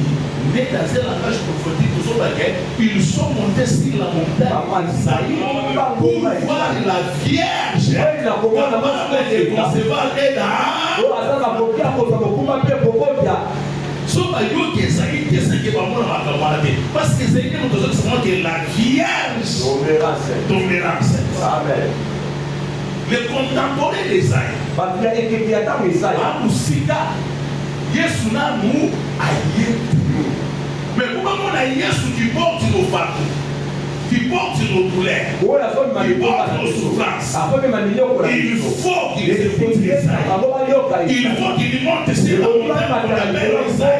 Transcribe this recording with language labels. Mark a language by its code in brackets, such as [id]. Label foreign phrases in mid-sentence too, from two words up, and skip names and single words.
[fr] Mais dans ce langage prophétique, ils sont montés sur la montagne Isaïe pour voir la Vierge capable de concevoir et parce que c'est la Vierge tombera enceinte. Amen. Les contemporains d'Esaïe, Yesu na nous aïe. Mais comment on a Yesu qui porte nos fardeaux, qui porte nos douleurs, qui porte nos souffrances? Il faut qu'il écoute Esaïe. Il faut qu'il monte sur la montagne qu'on appelle Esaïe.